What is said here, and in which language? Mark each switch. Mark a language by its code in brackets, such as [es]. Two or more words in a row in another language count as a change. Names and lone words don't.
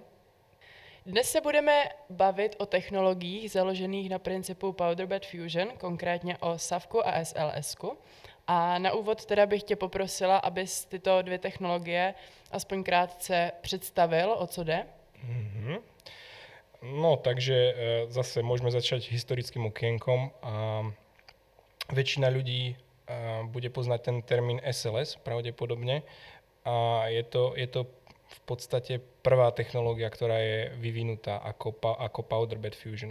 [cs] Dnes se budeme bavit o technologiích založených na principu [en] Powder Bed Fusion, [cs] konkrétně o SAFku a SLSku. A na úvod teda bych tě poprosila, abys tyto dvě technologie aspoň krátce představil, o co jde. Mhm. [sk] No, takže zase môžeme začať historickým okienkom. Väčšina ľudí bude poznať ten termín SLS pravdepodobne. A je to v podstate prvá technológia, ktorá je vyvinutá ako [en] Powder Bed Fusion.